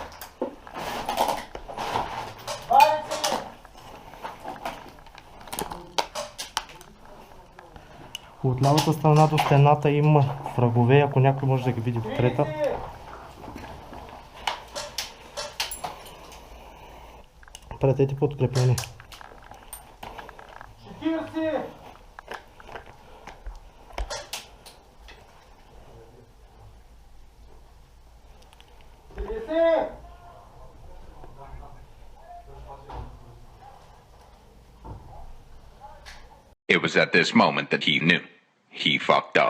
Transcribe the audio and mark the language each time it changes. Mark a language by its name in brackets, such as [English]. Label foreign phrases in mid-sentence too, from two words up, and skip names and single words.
[Bulgarian] От лявата страна до стената има врагове, ако някой може да ги види от трета. Пратете подкрепени. 40! [English] It was at this moment that he knew. He fucked up.